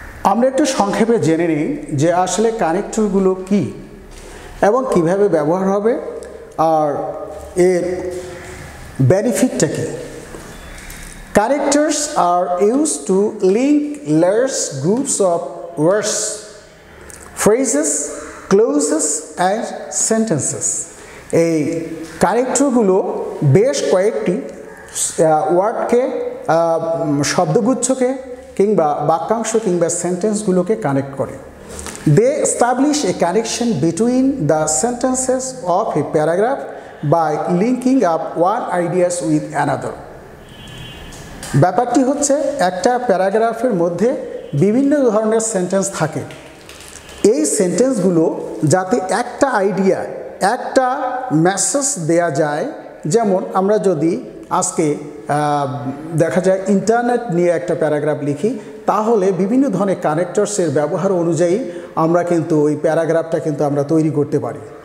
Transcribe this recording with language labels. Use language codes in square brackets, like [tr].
[bn] আমরা একটু সংক্ষেপে জেনে নিই যে আসলে কানেক্টরগুলো কি এবং কিভাবে ব্যবহার হবে আর এর বেনিফিটটা কি। [en] Connectors are used to link large groups of words, phrases, clauses and sentences. [bn] এই কানেক্টরগুলো বেশ কয়েকটি ওয়ার্ডকে, শব্দগুচ্ছকে কিংবা বাক্যাংশ কিংবা সেন্টেন্সগুলোকে কানেক্ট করে। [en] They establish a connection between the sentences of a paragraph by linking up one ideas with another। [bn] ব্যাপারটি হচ্ছে একটা প্যারাগ্রাফের মধ্যে বিভিন্ন ধরনের সেন্টেন্স থাকে, এই সেন্টেন্সগুলো যাতে একটা আইডিয়া, একটা মেসেজ দেয়া যায়। যেমন আমরা যদি আজকে দেখা যায় ইন্টারনেট নিয়ে একটা প্যারাগ্রাফ লিখি, তাহলে বিভিন্ন ধরনের কানেক্টরসের ব্যবহার অনুযায়ী আমরা কিন্তু ওই প্যারাগ্রাফটা কিন্তু আমরা তৈরি করতে পারি।